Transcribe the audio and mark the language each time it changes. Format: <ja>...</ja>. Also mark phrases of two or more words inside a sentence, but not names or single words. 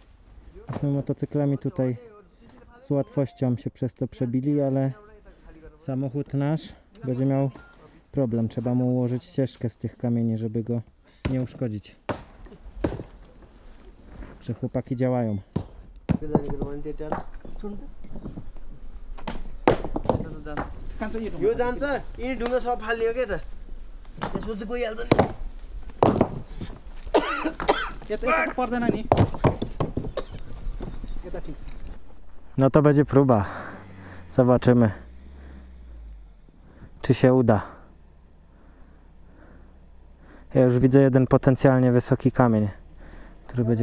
<pl>Myśmy motocyklami tutaj z łatwością się przez to przebili, ale samochód nasz będzie miał problem. Trzeba mu ułożyć ścieżkę z tych kamieni, żeby go nie uszkodzić. Że chłopaki działają.</pl> <ne>यो जान्छ यिनी ढुङ्गा सब फालियो क्या त त्यसपछि गइहाल्छ नि यता पर्दैन नि यता ठिक छ</ne> <pl>No to będzie próba. Zobaczymy, czy się uda. Ja już widzę jeden potencjalnie wysoki kamień, który będzie...</pl>